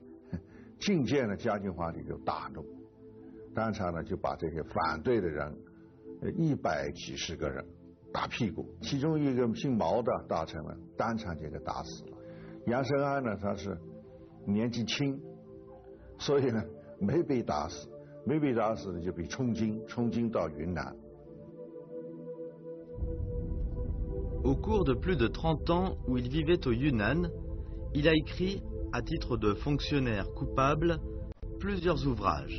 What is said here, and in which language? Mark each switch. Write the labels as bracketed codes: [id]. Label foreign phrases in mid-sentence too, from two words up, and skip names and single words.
[zh] 进谏呢，嘉靖皇帝就大怒，当场呢就把这些反对的人100几十个人 打屁股，其中一个姓毛的大臣呢，当场就给打死了。杨生安呢，他是年纪轻，所以呢没被打死，没被打死呢就被充军到云南。 [fr] Au cours de plus de 30 ans où il vivait au Yunnan, il a écrit, à titre de fonctionnaire coupable, plusieurs ouvrages.